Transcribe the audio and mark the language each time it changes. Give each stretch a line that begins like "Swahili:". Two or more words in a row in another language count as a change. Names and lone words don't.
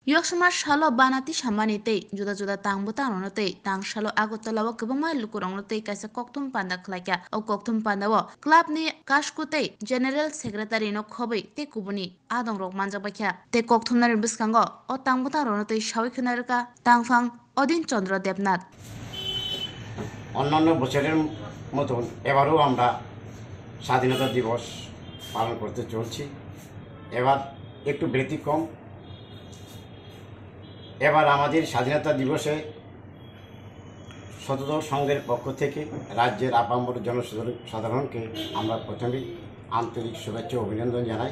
Kok Borok: Yoksama shalo banati shamani tei juda juda tang butang rono tei tang shalo agotala wo kebama lukurong tei kaisa koktum panda khlaika o koktum panda wo club ni kashku tei
English: general secretary
Kok Borok: no khobai tei kubuni adong rok manjak bakya tei koktum nari biskango o tang butang rono tei shawi khunarika tangfang odin chandra debnath
Bangla: অন্যান্য বছরের মতন এবারও আমরা স্বাধীনতা দিবস পালন করতে চলছি। এবার একটু ব্যতিক্রম। এবার আমাদের স্বাধীনতা দিবসে শতদল সংঘের পক্ষ থেকে রাজ্যের আপামর জনসাধারণকে আমরা প্রথমেই আন্তরিক শুভেচ্ছা অভিনন্দন জানাই।